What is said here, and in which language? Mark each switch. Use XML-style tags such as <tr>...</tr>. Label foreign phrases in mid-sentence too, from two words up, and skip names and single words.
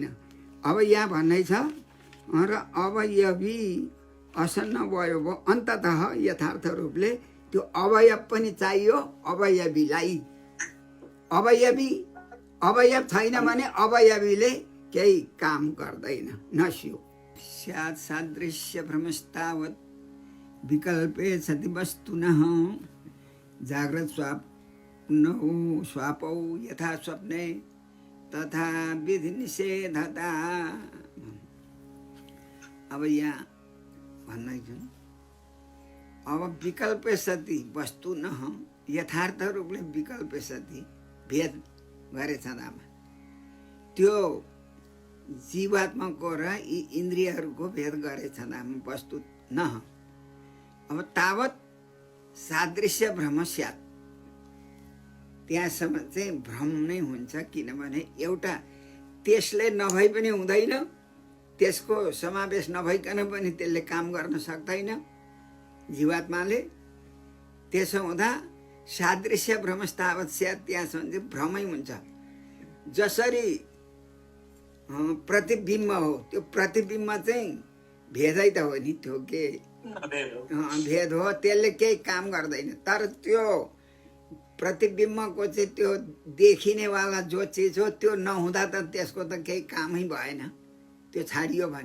<ne>अब यहाँ भन्नै छ र अवयवी असन्न वयव अन्ततः यथार्थ रूपले त्यो अवयव पनि चाहियो अवयवीलाई। अवयव छैन भने अवयवीले केही काम गर्दैन,</ne> <sa>नस्यु। स्यात् सादृश्य भ्रमस्तावत् विकल्पे सति वस्तुनः जाग्रत स्वापौ यथा स्वप्ने तथा विधि निषेधता।</sa> <ne>अब यहाँ भन्दै छन् अब</ne> <sa>विकल्पे सति वस्तुनः</sa> <ne>यथार्थ रूपले</ne> <sa>विकल्पे सति</sa> <ne>भेद गरे छँदामा त्यो जीवात्माको र यी इन्द्रियहरूको भेद गरे छँदामा वस्तु न।</ne> <sa>अब तावत सादृश्य भ्रम स्यात्,</sa> <ne>त्यहाँसम्म चाहिँ भ्रम नै हुन्छ। किनभने एउटा त्यसले नभई पनि हुँदैन, त्यसको समावेश नभइकन पनि त्यसले काम गर्न सक्दैन जीवात्माले। त्यसो हुँदा</ne> <sa>सादृश्य भ्रमस्तावत स्यात्,</sa> <ne>त्यहाँसम्म चाहिँ भ्रमै हुन्छ। जसरी प्रतिबिम्ब हो, त्यो प्रतिबिम्ब चाहिँ भेदै त हो नि, त्यो के भेद हो, त्यसले केही काम गर्दैन। तर त्यो प्रतिबिम्बको चाहिँ त्यो देखिनेवाला जो चिज हो त्यो नहुँदा त त्यसको त केही कामै भएन, त्यो छाडियो भने।</ne>